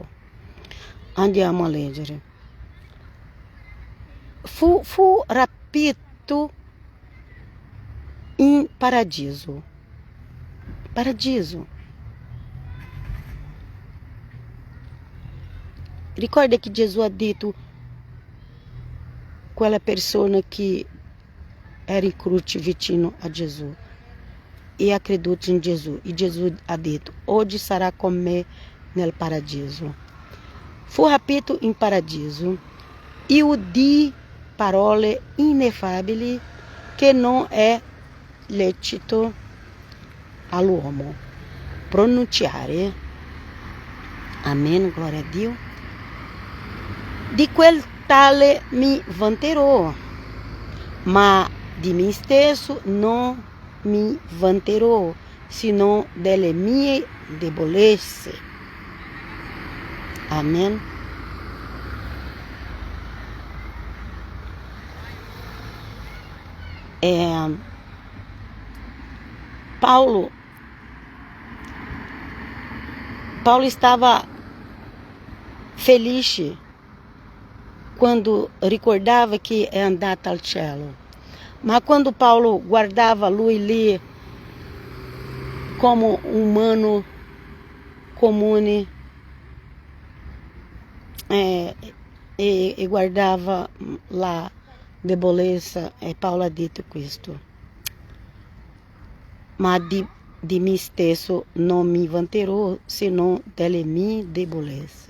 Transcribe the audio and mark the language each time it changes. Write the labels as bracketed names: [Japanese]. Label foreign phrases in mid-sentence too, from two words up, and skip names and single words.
[Italian] Andiamo a leggere. Fu rapito in paradiso. Paradiso. Ricorda que Jesus ha dito quella persona que era em croce vicino a Jesus [Portuguese] e acredita em Jesus. [Italian] E Jesus ha dito, hoje sarà con me nel paradiso. Fu rapito in paradiso e udì parole ineffabili che non è lecito all'uomo pronunciare. [Portuguese] Amen, glória a Dio. [Italian] Di quel tale mi vanterò, ma di me stesso non mi vanterò, sino delle mie debolezze. Amen. [Portuguese] Paulo estava feliz quando [Italian] ricordava que é andato al cielo. [Portuguese] Mas quando [Italian] Paulo guardava lui lì [Portuguese] como humano [Italian] comune e guardava la debolezza, Paulo ha detto questo. Ma di me stesso non mi vanterò, se non delle mie debolezze.